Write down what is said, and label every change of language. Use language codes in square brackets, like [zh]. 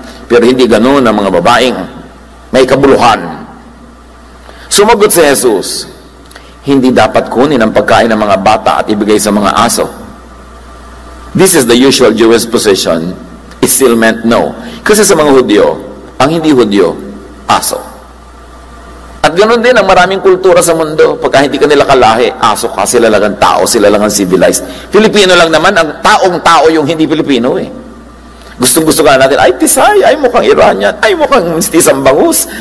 [tl] Pero hindi ganoon ang mga babaeng may kabuluhan. Sumagot si Jesus, hindi dapat kunin ang pagkain ng mga bata at ibigay sa mga aso. [en] This is the usual Jewish position. It still meant no. [tl] Kasi sa mga Hudyo, ang hindi Hudyo, aso. At ganoon din ang maraming kultura sa mundo. Pagka hindi ka nila kalahi, aso ka, sila lang ang tao, sila lang ang civilized. Filipino lang naman, ang taong-tao yung hindi Filipino eh. Gustong-gusto nga natin, ay Tisay, ay mukhang Iranian, ay mukhang Tisang Bangus.